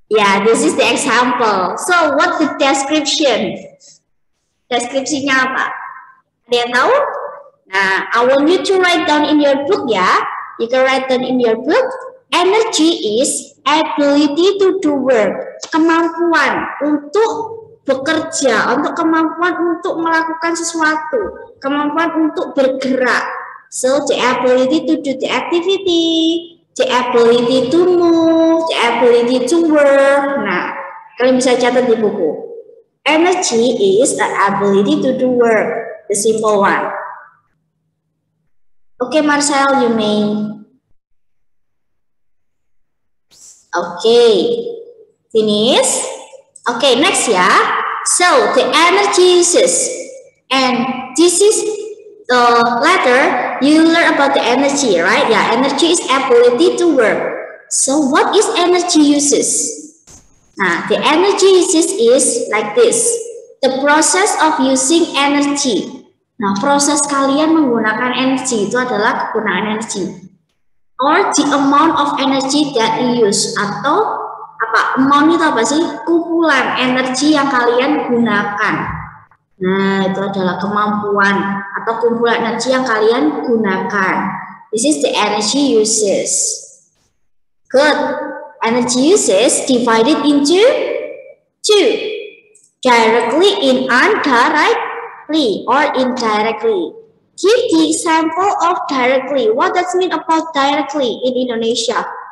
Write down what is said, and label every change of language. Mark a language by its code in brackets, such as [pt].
[en] Yeah, this is the example. So, what's the description? [id] Deskripsinya apa? Ada yang tahu? [en] Nah, I want you to write down in your book, ya. You can write down in your book. Energy is ability to do work. [id] Kemampuan untuk bekerja, untuk kemampuan untuk melakukan sesuatu, kemampuan untuk bergerak. [en] So, the ability to do the activity, the ability to move, the ability to work. [id] Nah, kalian bisa catat di buku. [en] Energy is the ability to do work. The simple one. Okay, Marcel, you may. Okay, finish. Okay, next, ya. So the energy uses, and this is the letter you learn about the energy, right? Yeah, energy is ability to work. So what is energy uses? Nah, the energy uses is like this. The process of using energy. [id] Nah, proses kalian menggunakan energi itu adalah penggunaan energi. [en] Or the amount of energy that you use. [id] Atau apa? Amount itu apa sih? Kumpulan energi yang kalian gunakan. Nah, itu adalah kemampuan atau kumpulan energi yang kalian gunakan. [en] This is the energy uses. Good. Energy uses divided into two. Directly and indirectly or indirectly. Give the example of directly. What does it mean about directly in Indonesia?